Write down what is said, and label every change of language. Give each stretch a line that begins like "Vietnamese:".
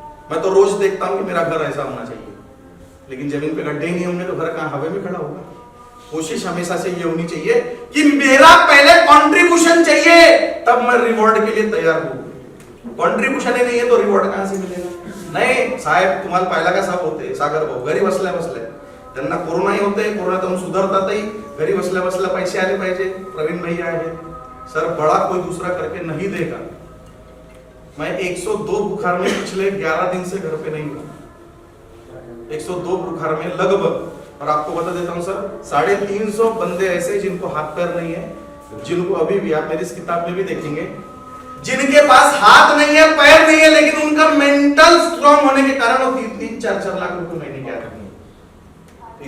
Hindi: मैं तो रोज देखता हूं कि मेरा घर ऐसा होना चाहिए, लेकिन जमीन पे गड्ढे ही नहीं होंगे तो घर कहां हवा में खड़ा होगा। कोशिश हमेशा से ये होनी चाहिए कि मेरा पहले कंट्रीब्यूशन चाहिए, तब मैं रिवॉर्ड के लिए तैयार हूं। कंट्रीब्यूशन ही नहीं है तो रिवॉर्ड कहां से मिलेगा?
Marathi: नाही साहेब, तुम्हाला पहिला कसा होते सागर भाऊ, घरी बसल्या बसल्या त्यांना कोरोनाही होते, कोरोनातून सुधारतातही, घरी बसल्या बसल्या पैसे आले पाहिजे।
Hindi: प्रवीण भैया है सर, बड़ा कोई दूसरा करके नहीं देगा। मैं 102 बुखार में पिछले 11 दिन से घर पे नहीं हूं, 102 बुखार में लगभग। और आपको बता देता हूं सर, 350 बंदे ऐसे जिनको हाथ पैर नहीं है, जिनको अभी भी आप मेरी इस किताब में भी देखेंगे, जिनके पास हाथ नहीं है पैर नहीं है, लेकिन उनका मेंटल स्ट्रांग होने के कारण वो 3-4 लाख रुपए महीने के आते हैं।